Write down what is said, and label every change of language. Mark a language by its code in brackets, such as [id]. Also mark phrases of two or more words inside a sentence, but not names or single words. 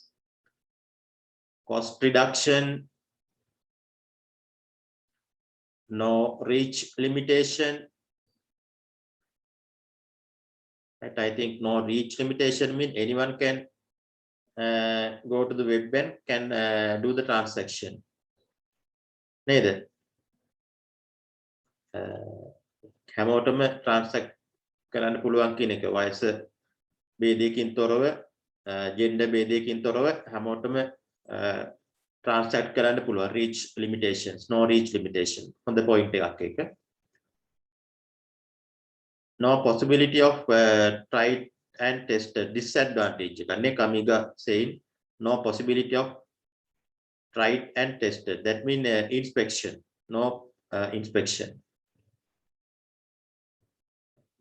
[en] Cost reduction. No reach limitation. Right. I think no reach limitation means anyone can go to the web and can do the transaction. Neither. [si] හැමෝටම transact කරන්න පුළුවන් කියන එක වයස ભેදයකින් තොරව gender ભેදයකින් තොරව හැමෝටම transact කරන්න පුළුවන්. [en] Reach limitations, no reach limitation. [si] හොඳ point එකක් ඒක. [en] No possibility of tried and tested. Disadvantage. Kamiga saying no possibility of tried and tested. That means inspection. No inspection.